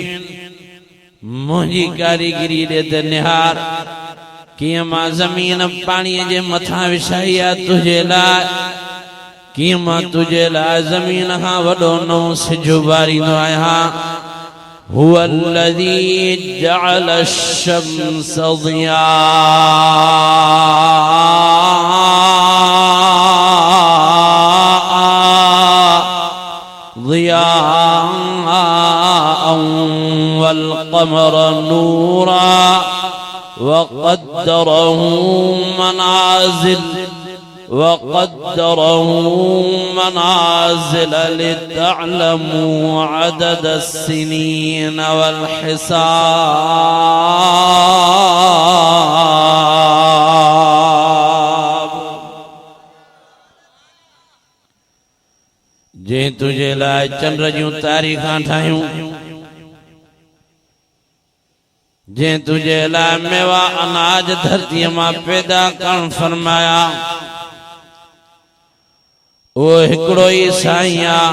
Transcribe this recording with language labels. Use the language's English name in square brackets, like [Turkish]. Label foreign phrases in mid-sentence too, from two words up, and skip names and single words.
[Sindhi] मुंहिंजी कारीगरी ॾे त निहार कीअं मां ज़मीन पाणीअ जे मथां विछाई आहे तुंहिंजे लाइ, कीअं मां तुंहिंजे लाइ ज़मीन खां वॾो नओं सिज उभारींदो आहियां। [Arabic] हुव الذي جعل الشمس ضياء والقمر نورا وقدره منازل لتعلموا عدد السنين والحساب। [Sindhi] जे तुझे लाइ चंड जूं तारीखां ठाहियूं, जे तुझे लाइ मेवा अनाज धरतीअ मां पैदा करण फरमाया, ओ हिकिड़ो ई साईं आहे।